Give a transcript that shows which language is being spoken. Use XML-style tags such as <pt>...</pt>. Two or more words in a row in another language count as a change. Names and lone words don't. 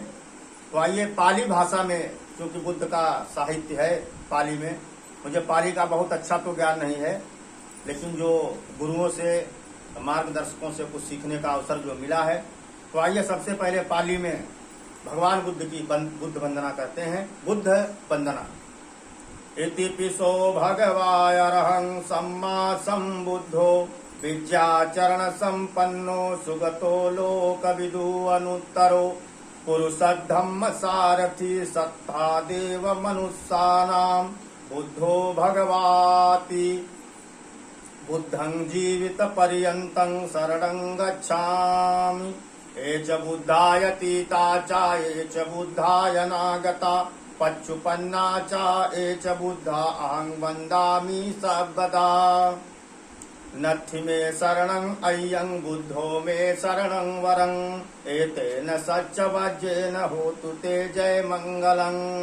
<hi>तो आइए, पाली भाषा में, क्योंकि बुद्ध का साहित्य है पाली में, मुझे पाली का बहुत अच्छा तो ज्ञान नहीं है, लेकिन जो गुरुओं से, मार्गदर्शकों से कुछ सीखने का अवसर जो मिला है, तो आइए सबसे पहले पाली में भगवान बुद्ध की बुद्ध वंदना करते हैं। बुद्ध वंदना।</hi> <pi>इति पिसो भगवायरहं सम्मा सम्बुद्धो विद्याचरण संपन्नो सुगतो लोकविदु अनुत्तरो पुरुषधम्म सारथी सत्ता देव मनुष्यानां बुद्धो भगवाति बुद्धं जीवित पर्यन्तं शरणं गच्छामि। ये च बुद्धाय तीता च ये च बुद्धाय नागता पच्चुपन्ना च ये च बुद्धा अहं वन्दामि सर्वदा। नत्थि मे शरणं अय्यं बुद्धो मे शरणं वरं एतेन सच्च वज्रेन होतु ते जय मंगलम्।</pi>